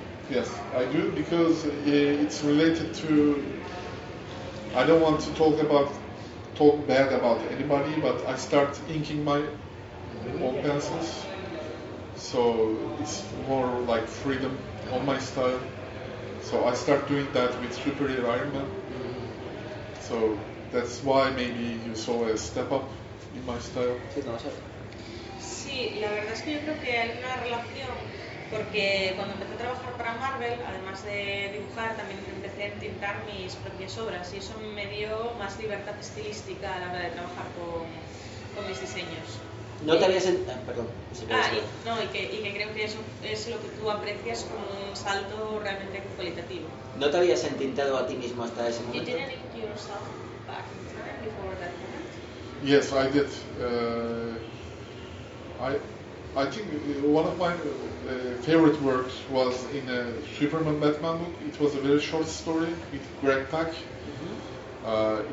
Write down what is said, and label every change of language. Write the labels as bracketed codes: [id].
[en] Yes, I do, because it's related to, I don't want to talk bad about anybody, but I start inking my own pencils. So it's more like freedom on my style. So I start doing that with Superior Iron Man. Mm-hmm. So that's why maybe you saw a step up in my style. [es] Sí, no, sí. Sí, la verdad es que yo creo que hay una relación, porque cuando empecé a trabajar para Marvel, además de dibujar, también empecé a tintar mis propias obras y eso me dio más libertad estilística a la hora de trabajar con mis diseños. No te habías perdón. Y que creo que eso es lo que tú aprecias como un salto realmente cualitativo. ¿No te habías entintado a ti mismo hasta ese momento? [en] You didn't ink yourself back in time before that moment? Yes, I did. I think one of my favorite works was in a Superman Batman book. It was a very short story with Greg Pak. Mm-hmm.